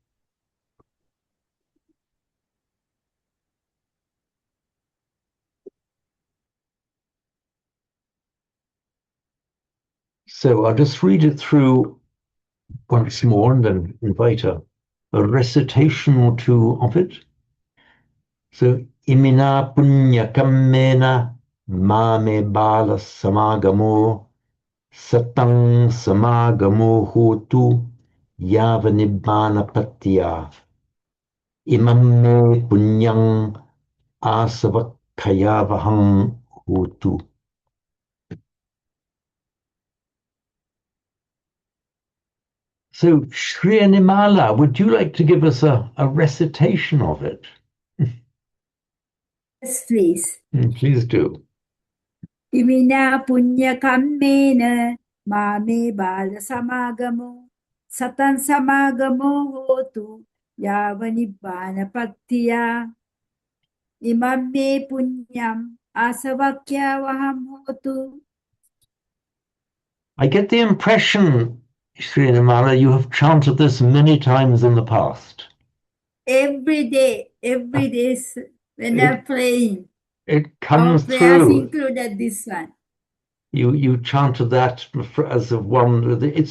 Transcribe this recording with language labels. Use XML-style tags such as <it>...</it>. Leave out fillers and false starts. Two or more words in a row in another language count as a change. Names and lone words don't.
<en>So I'll just read it through once more and then invite a recitation or two of it. So,</en> <pi>imina punya kammena mame bala samagamo satang samagamo hotu yava nibbana patya imam me punyang asavakayavaham hotu.</pi> <en>So, Sri Animala, would you like to give us a recitation of it? Yes, please. Please do.</en> <pi>Imina punya kammena mame bala samagamo satan samagamo hotu yavanibbana pattiya imam me punyam asavakya vaham hotu.</pi> <en>I get the impression, Sri Animala, you have chanted this many times in the past. Every day when I'm playing. It comes Our prayers through. included this one. You chanted that as a one.</en>